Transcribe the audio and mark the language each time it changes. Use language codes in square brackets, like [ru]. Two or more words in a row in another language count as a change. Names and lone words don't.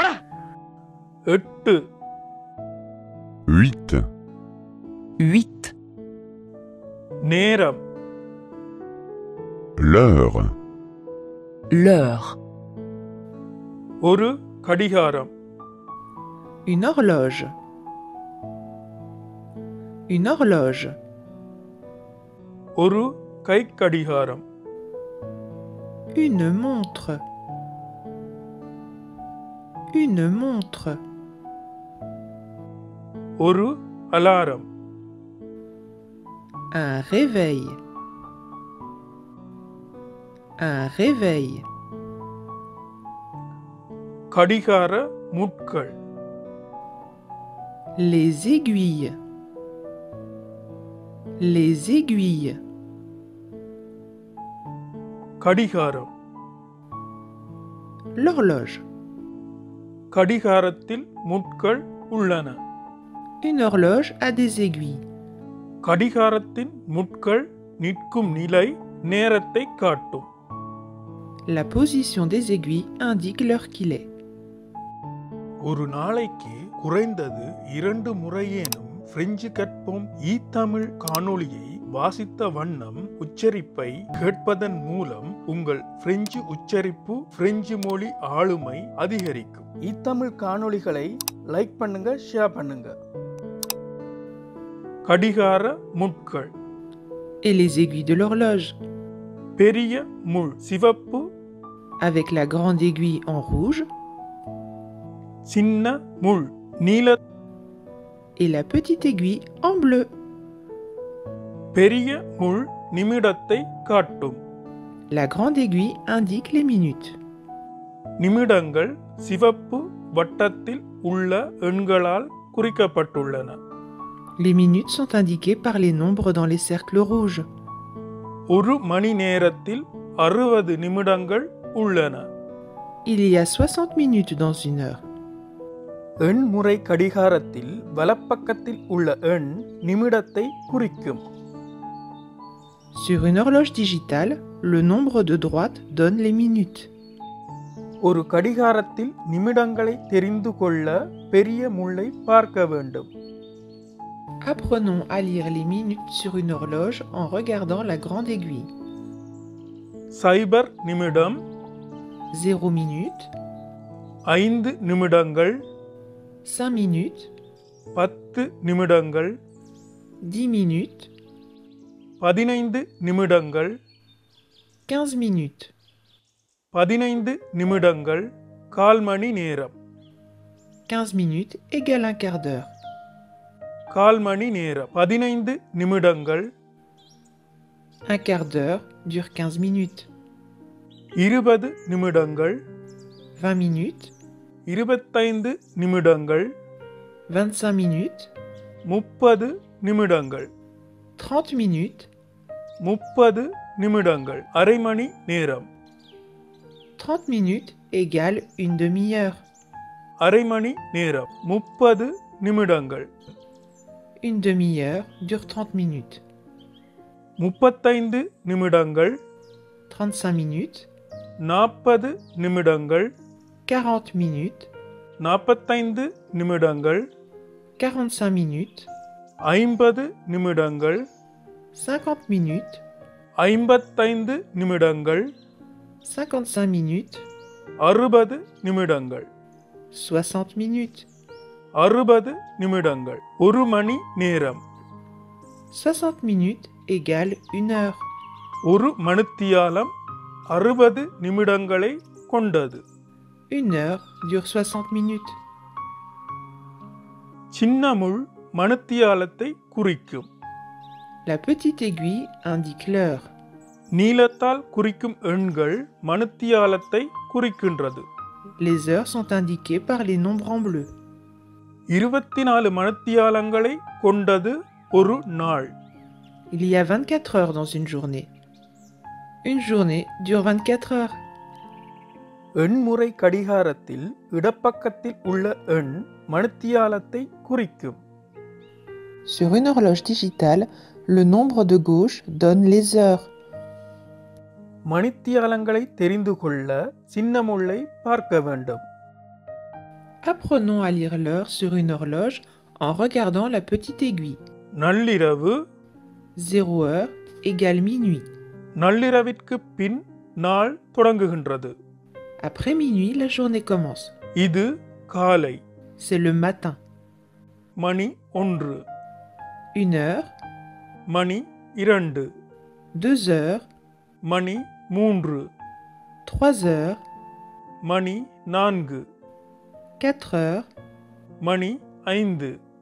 [ta] 8 8. 8. நேரம். [fr] L'heure. L'heure. [ta] ஒரு கடிகாரம். [fr] Une horloge. Une horloge. [ta] ஒரு கைக்கடிகாரம். [fr] Une montre. Une montre. [ta] ஒரு அலாரம். [fr] Un réveil. Un réveil. [ta] கடிகார முட்கள். [fr] Les aiguilles. Les aiguilles. [ta] கடிகாரம். [fr] L'horloge. [ta] கடிகாரத்தில் முட்கள் உள்ளன. [fr] Une horloge a des aiguilles. [ta] கடிகாரத்தின் முட்கள் நிற்கும் நிலை நேரத்தை காட்டும். [fr] La position des aiguilles indique l'heure qu'il est. [ta] ஒரு நாளைக்கு குறைந்தது 2 முறையேனும் பிரெஞ்சு கற்போம். தமிழ் காணொளியை வாசித்த வண்ணம் உச்சரிப்பை கேட்பதன் மூலம் உங்கள் பிரெஞ்சு உச்சரிப்பு, பிரெஞ்சு மொழி ஆளுமை அதிகரிக்கும். தமிழ் காணொளிகளை லைக் பண்ணுங்க, ஷேர் பண்ணுங்க. கடிகார முட்கள். [fr] Et les aiguilles de l'horloge. [ta] பெரிய முள் சிவப்பு, [fr] Avec la grande aiguille en rouge [ta] சின்ன முள் நீல, [fr] et la petite aiguille en bleu. [ta] பெரிய முள் நிமிடத்தை காட்டும். [fr] La grande aiguille indique les minutes. [ta] நிமிடங்கள் சிவப்பு வட்டத்தில் உள்ள எண்களால் குறிக்கப்பட்டுள்ளன. [fr] Les minutes sont indiquées par les nombres dans les cercles rouges. [ta] ஒரு மணி நேரத்தில் 60 நிமிடங்கள் உள்ளன. [fr] Il y a 60 minutes dans une heure. [ta] எண்முறை கடிகாரத்தில் வலப்பக்கத்தில் உள்ள எண் நிமிடத்தை குறிக்கும். [fr] Sur une horloge digitale, le nombre de droite donne les minutes. [ta] ஒரு கடிகாரத்தில் நிமிடங்களை தெரிந்து கொள்ள பெரிய முள்ளை பார்க்க வேண்டும். [fr] Apprenons à lire les minutes sur une horloge en regardant la grande aiguille. [ta] சைபர் நிமிடம், [fr] 0 minutes, [ta] 5 நிமிடங்கள், [fr] 5 minutes, [ta] 10 நிமிடங்கள், [fr] 10 minutes, [ta] 15 நிமிடங்கள், [fr] 15 minutes. [ta] 15 நிமிடங்கள், கால் மணி நேரம். [fr] 15 minutes égale un quart d'heure. [ta] கால் மணி நேரம். 15 நிமிடங்கள், [fr] Un quart d'heure dure 15 minutes. [ta] 20 நிமிடங்கள், [fr] 20 minutes, [ta] 25 நிமிடங்கள், [fr] 25 minutes, [ta] 30 நிமிடங்கள், [fr] 30 minutes, [ta] 30 நிமிடங்கள், அரை மணி நேரம். [fr] 30 minutes égale une demi-heure. [ta] அரை மணி நேரம். 30 நிமிடங்கள். [fr] Une demi-heure dure 30 minutes. [ta] 35 நிமிடங்கள், [fr] 35 minutes, [ta] 40 நிமிடங்கள், [fr] 40 minutes, [ta] 45 நிமிடங்கள், [fr] 45 minutes, [ta] 50 நிமிடங்கள், [fr] 50 minutes, [ta] 55 நிமிடங்கள், [fr] 55 minutes, [ta] 60 நிமிடங்கள், [fr] 60 minutes. [ta] 60 நிமிடங்கள். ஒரு மணி நேரம். [fr] 60 minutes égale une heure. [ta] ஒரு மணித்தியாலம் 60 நிமிடங்களை கொண்டது. [fr] Une heure dure 60 minutes. [ta] சின்ன முள் மணித்தியாலத்தை குறிக்கும். [fr] La petite aiguille indique l'heure. [ta] நீளத்தால் குறிக்கும் எண்கள் மணித்தியாலத்தை குறிக்கின்றது. [fr] Les heures sont indiquées par les nombres en bleu. [ta] 24 மணித்தியாலங்களை கொண்டது ஒரு நாள். [fr] Il y a 24 heures dans une journée. Une journée dure 24 heures. [ta] எண்முறை கடிகாரத்தில் இடப்பக்கத்தில் உள்ள எண் மணித்தியாலத்தை குறிக்கும். [fr] Sur une horloge digitale, le nombre de gauche donne les heures. [ta] மணித்தியாலங்களை தெரிந்து கொள்ள சின்னமுள்ளை பார்க்க வேண்டும். [fr] Apprenons à lire l'heure sur une horloge en regardant la petite aiguille. [ta] நள்ளிரவு [fr] 0 heure égale minuit. [ta] நள்ளிரவிற்கு பின் நாள் தொடங்குகின்றது. [fr] Après minuit, la journée commence. [ta] இது காலை. [fr] C'est le matin. [ta] மணி 1, [fr] 1 heure, [ta] மணி 2, [fr] 2 heures, [ta] மணி 3, [fr] 3 heures, [ta] மணி 4, [fr] 4 heures, [ta] மணி 5,